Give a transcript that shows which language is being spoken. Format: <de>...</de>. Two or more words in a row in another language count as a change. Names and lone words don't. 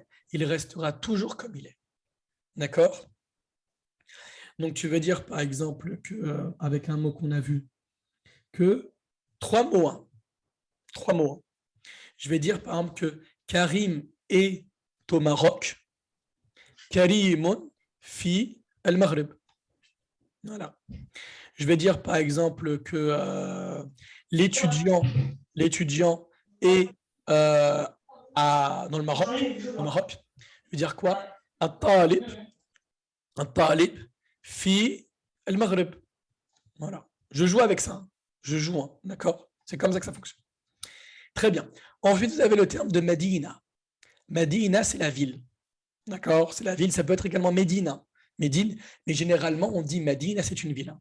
<fr>Il restera toujours comme il est. D'accord? Donc, tu veux dire, par exemple, que, avec un mot qu'on a vu, que trois mots. Je vais dire, par exemple, que Karim est au Maroc.</fr> <ar>كريمٌ في المغرب.</ar> <fr>Voilà. Je vais dire, par exemple, que l'étudiant est dans le Maroc. Je vais dire quoi?</fr> <ar>الطالب في المغرب.</ar> <fr>Voilà. Je joue avec ça. Je joue, d'accord? C'est comme ça que ça fonctionne. Très bien. Ensuite, vous avez le terme de Medina. Medina, c'est la ville. D'accord? C'est la ville. Ça peut être également Médine, mais généralement, on dit Medina, c'est une ville.</fr>